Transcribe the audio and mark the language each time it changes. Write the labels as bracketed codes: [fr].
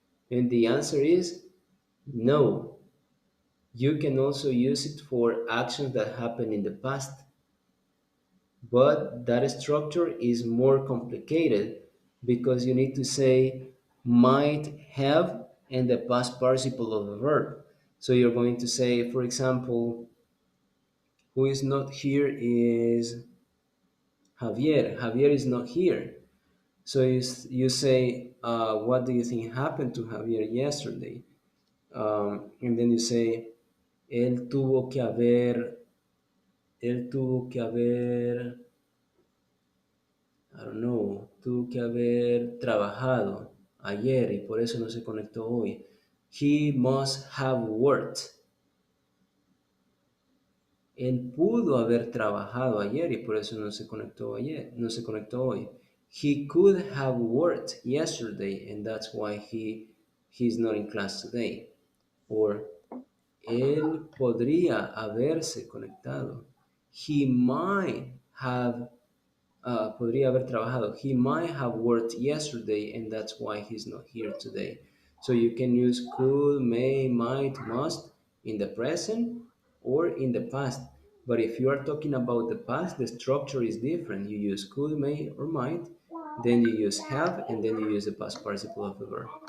[en] And the answer is no. You can also use it for actions that happen in the past, but that structure is more complicated because you need to say might have and the past participle of the verb. So you're going to say, for example, who is not here is Javier. Javier is not here. So you say, what do you think happened to Javier yesterday? And then you say, [es] él tuvo que haber, él tuvo que haber, [en] I don't know, [es] tuvo que haber trabajado ayer y por eso no se conectó hoy. [en] He must have worked. [es] Él pudo haber trabajado ayer y por eso no se conectó ayer, no se conectó hoy. [en] He could have worked yesterday and that's why he's not in class today. [es] Or él podría haberse conectado. [en] He might have [es] podría haber trabajado. [en] He might have worked yesterday and that's why he's not here today. So you can use could, may, might, must in the present or in the past. But if you are talking about the past, the structure is different. You use could, may, or might, then you use have, and then you use the past participle of the verb.